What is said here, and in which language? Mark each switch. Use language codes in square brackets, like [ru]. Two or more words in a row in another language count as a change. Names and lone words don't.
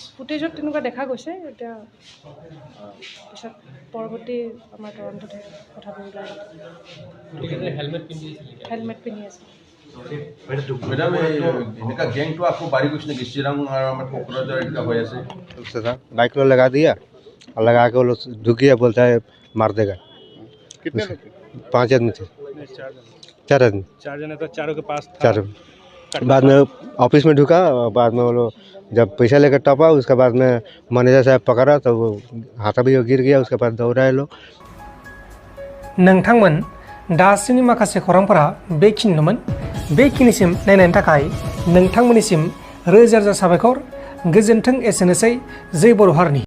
[as] ফুটেজত তেনেকুৱা দেখা গৈছে। এতিয়া পিছত পৰৱৰ্তী আমাৰ তদন্ততে কথাবোৰ ওলাই হেলমেট পিন্ধি আছে। মেডাম এনেকা গেংটো আকৌ বাঢ়ি গৈছে নেকি? চিৰাং আৰু আমাৰ কোকৰাঝাৰ এনেকা হৈ আছে। [hi] बाइक लो लगा दिया और लगा के वो लोग ढुक गया, बोलता है मार देगा। कितने लोग थे? 5 आदमी थे। 4 आदमी। 4 जने तो चारों के पास था। 4 बाद में ऑफिस में ढुका और बाद में वो लोग जब पैसा लेकर टपा, उसके बाद में मैनेजर साहब पकड़ा तो वो हाथा भी गिर गया। उसके बाद दौड़ाए लोग। [brx] नोंथांमोन दासिमनि माखासे खौरांफोरा बेखिनिनोमोन। बेखिनिसिम नायनायनि थाखाय नोंथांमोननिसिम रोजा रोजा साबायखर गोजोन्थों एसेनोसै जै बर' हारिनि।